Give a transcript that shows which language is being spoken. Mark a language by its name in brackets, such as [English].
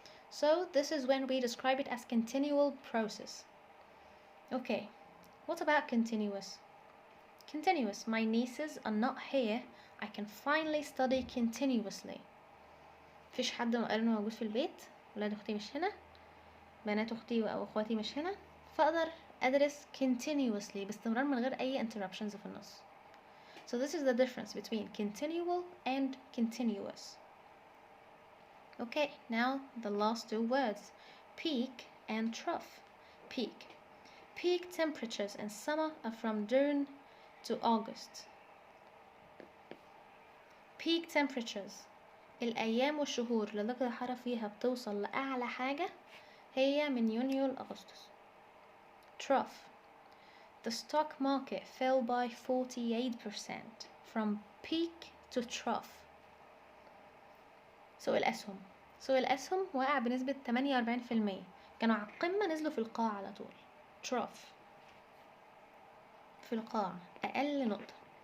[English] So this is when we describe it as continual process. Okay, what about continuous? Continuous, my nieces are not here, I can finally study continuously. [Arabic] مفيش حد من قرايبنا موجود في البيت، ولاد اختي مش هنا، بنات اختي او اخواتي مش هنا، فاقدر ادرس continuously باستمرار من غير اي interruptions في النص. [English] So this is the difference between continual and continuous. Okay, now the last two words, peak and trough. Peak temperatures in summer are from June to August. [Arabic] Peak temperatures، الأيام والشهور اللي درجة الحرارة فيها بتوصل لأعلى حاجة هي من يونيو لأغسطس. [English] Trough، the stock market fell by 48% from peak to trough. [Arabic] سوق الأسهم وقع بنسبة 48%، كانوا على القمة نزلوا في القاع على طول. Trough، في القاع، أقل نقطة.